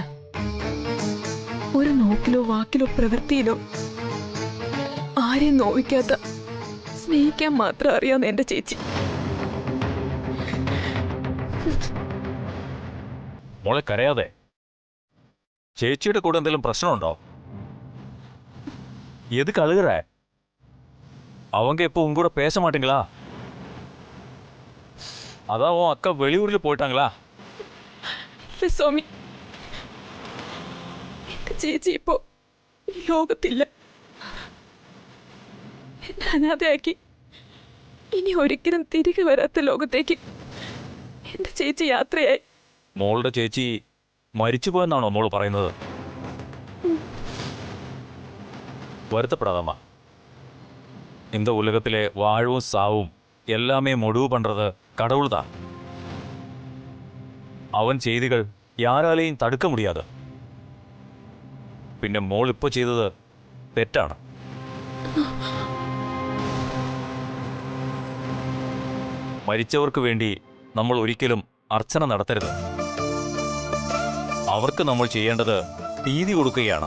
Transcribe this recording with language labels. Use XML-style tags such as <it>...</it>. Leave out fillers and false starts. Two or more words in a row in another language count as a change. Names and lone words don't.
<ml>ഒരു നോക്കിലോ വാക്കിലോ പ്രവൃത്തിയിലോ ആരെയും നോവിക്കാത്ത, സ്നേഹിക്കാൻ മാത്രം അറിയാവുന്ന എന്റെ ചേച്ചി. മോളെ കരയാതെ. ചേച്ചിയുടെ കൂടെ എന്തെങ്കിലും പ്രശ്നമുണ്ടോ?</ml> <ta>எதுக்கு அழுகுற? அவங்க இப்போ உங்க கூட பேச மாட்டீங்களா? அதான் உன் அக்கா வெளியூரில் போயிட்டாங்களா?</ta> <ml>ഇല്ല സ്വാമി, എന്റെ ചേച്ചി ഇപ്പോ ഈ ലോകത്തില്ല. എന്നെ അനാഥയാക്കി ഇനി ഒരിക്കലും തിരികെ വരാത്ത ലോകത്തേക്ക് എന്റെ ചേച്ചി യാത്രയായി. മോളുടെ ചേച്ചി മരിച്ചുപോയെന്നാണോ മോള് പറയുന്നത്?</ml> <ta>வருத்தப்படாதம்மா. இந்த உலகத்திலே வாழும் சாவும் எல்லாமே முடிவு பண்றது கடவுள் தான். அவன் செய்திகள் யாராலையும் தடுக்க முடியாது.</ta> <ml>പിന്നെ മോൾ ഇപ്പോൾ ചെയ്തത് തെറ്റാണ്. മരിച്ചവർക്ക് വേണ്ടി നമ്മൾ ഒരിക്കലും അർച്ചന നടത്തരുത്. അവർക്ക് നമ്മൾ ചെയ്യേണ്ടത് തീതി കൊടുക്കുകയാണ്.</ml>